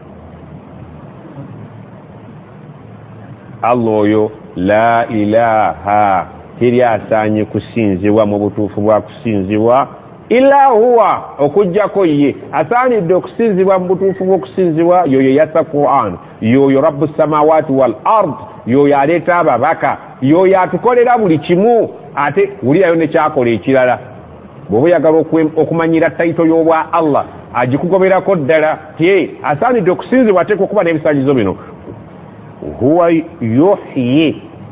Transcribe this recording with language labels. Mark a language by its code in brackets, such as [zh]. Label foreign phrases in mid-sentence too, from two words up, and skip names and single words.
[lg] Allah oyo [ar] لا إله [lg] teri asaanye kusinzibwa mu butuufu bwa kusinzibwa [ar] إلا هو [lg] okujjako ye asaanidde okusinzibwa mu butuufu bw'okusinzibwa yoyo yassa Qur'an yoyo [ar] رب السماوات والأرض [lg] yoyo aleeta ababaka yoyo atukolera buli kimu ate wulirayo nekyakola ekirala bw'oba oyagala okumanyira tayito y'obwa Allah agikugoberako ddala tie asaanidde okusinzibwa ateeka okuba n'ebisaanyizo bino [ar] هو يحيي